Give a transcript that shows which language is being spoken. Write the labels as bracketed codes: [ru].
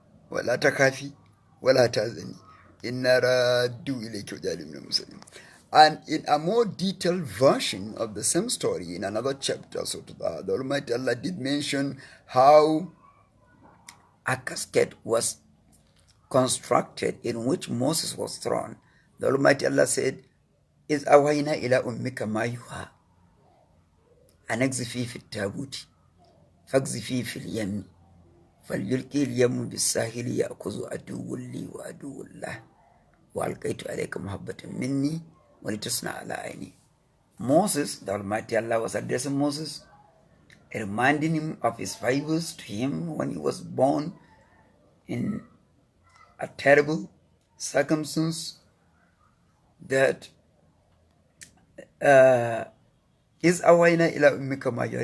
[ar] وَلَا تَخَافِي وَلَا تَحْزَنِي إِنَّا رَادُّوهُ إِلَيْكِ وَجَاعِلُوهُ مِنَ الْمُرْسَلِينَ. [en] And in a more detailed version of the same story, in another chapter, the Almighty Allah did mention how a casket was constructed in which Moses was thrown. The Almighty Allah said, [ar] إِذْ أَوْحَيْنَا إِلَىٰ أُمِّكَ مَا يُوحَىٰ أَنْ اقْذِفِيهِ فِي التَّابُوتِ فاقذفيه في اليم فليلقي اليم بالساحل يأخذ عدو لي وعدو له وألقيت عليك محبة مني ولتصنع على عيني. [en] Moses, the Almighty Allah was addressing Moses, reminding him of his favors to him when he was born in a terrible circumstance, that is [ar] awayna ila ummika ma yuha.